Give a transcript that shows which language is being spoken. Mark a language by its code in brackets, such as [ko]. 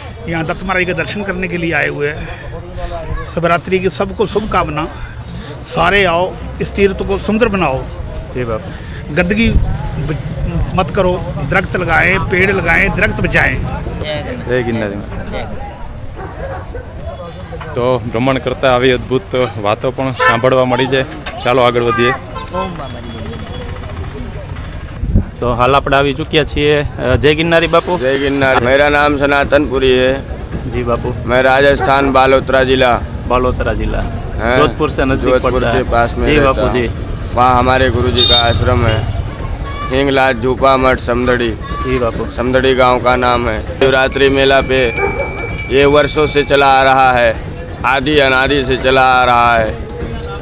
[hi] यहाँ दत्त महाराज के दर्शन करने के लिए आए हुए हैं। शिवरात्रि की सबको शुभकामना। सारे आओ, इस तीर्थ को सुंदर बनाओ। जी बापू। गंदगी मत करो, दरख्त लगाएं, पेड़ लगाएं, दरख्त बचाएं। जय गिरनारी। [gu] तो भ्रमण करता આવી અદ્ભુત વાતો પણ સાંભળવા મળી જાય। ચાલો આગળ વધીએ। तो हाल આપણે આવી ચૂક્યા છીએ। [hi] जय गिरनारी बापू। जय गिरनारी। मेरा नाम सनातनपुरी है। जी बापू। मैं राजस्थान बालोतरा जिला। बालोतरा जिला जोधपुर से नजदीक जोधपुर के पास में जी बापू जी। वहाँ हमारे गुरुजी का आश्रम है, हिंगलाज झूपा मठ समदड़ी। जी बापू। समदड़ी गांव का नाम है। शिवरात्रि मेला पे ये वर्षों से चला आ रहा है, आदि अनादि से चला आ रहा है।